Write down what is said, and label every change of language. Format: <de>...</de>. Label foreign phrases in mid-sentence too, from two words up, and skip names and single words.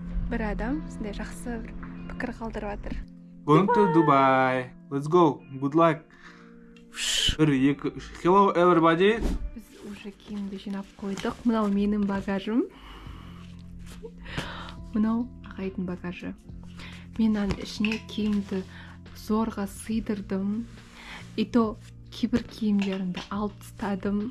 <kk>бір адам сізде жақсы бір пікір қалдырып жатыр.</kk> <en>Going to Dubai. Let's go. Good luck. 1, 2, 3. Hello everybody.</en> <kk>Біз уже киімді жинап қойдық. Мынау менің багажым. Мынау ағайдың багажы. Мен ішіне киімді зорға сыйдырдым.</kk> <ru>И то</ru> <kk>кейбір киімдерімді алып тастадым.</kk>